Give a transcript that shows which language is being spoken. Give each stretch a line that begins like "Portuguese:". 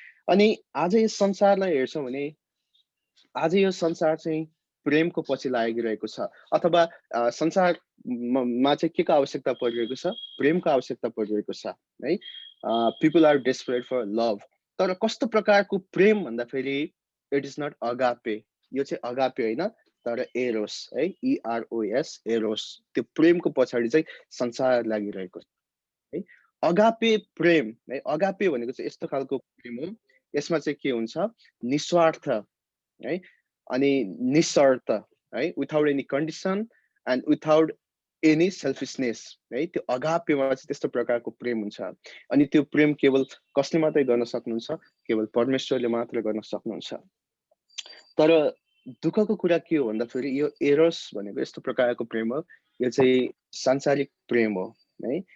Nepali: अनि आज यो संसारलाई हेर्छौँ भने आज यो संसार चाहिँ प्रेमको पछि लागिरहेको छ अथवा संसारमा चाहिँ के को आवश्यकता परिरहेको छ, प्रेमको आवश्यकता परिरहेको छ है।
English: People are desperate for love.
Nepali: तर कस्तो प्रकारको प्रेम भन्दा फेरि
English: it is not agape,
Nepali: यो चाहिँ अगापे होइन तर एरोस है, EROS एरोस। त्यो प्रेमको पछाडि चाहिँ संसार लागिरहेको छ है। अगापे प्रेम है, अगापे भनेको चाहिँ यस्तो खालको प्रेम हो, यसमा चाहिँ के हुन्छ, निस्वार्थ है अनि निशर्त है,
English: without any condition and without any selfishness
Nepali: है। त्यो अगापेमा चाहिँ त्यस्तो प्रकारको प्रेम हुन्छ। अनि त्यो प्रेम केवल कसले मात्रै गर्न सक्नुहुन्छ, केवल परमेश्वरले मात्र गर्न सक्नुहुन्छ। तर दुःखको कुरा के हो भन्दा फेरि यो एरोस भनेको यस्तो प्रकारको प्रेम हो, यो चाहिँ सांसारिक प्रेम हो है।